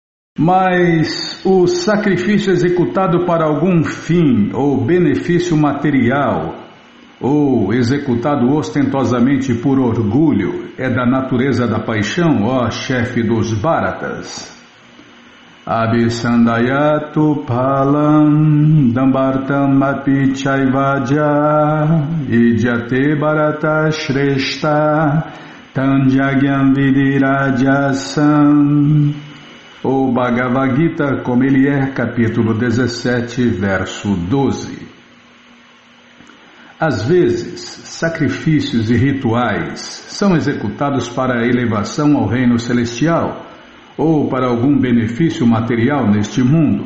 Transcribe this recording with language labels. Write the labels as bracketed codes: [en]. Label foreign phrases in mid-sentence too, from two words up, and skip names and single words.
[pt] Mas o sacrifício executado para algum fim ou benefício material, ou executado ostentosamente por orgulho, é da natureza da paixão, ó chefe dos Bharatas. [sa] Abhisandayatu palam dambartam api chaivaja idyate Bharata shrestha tanjagyam vidirajasam. [pt] O Bhagavad Gita, como ele é, capítulo 17, verso 12. Às vezes, sacrifícios e rituais são executados para a elevação ao reino celestial ou para algum benefício material neste mundo.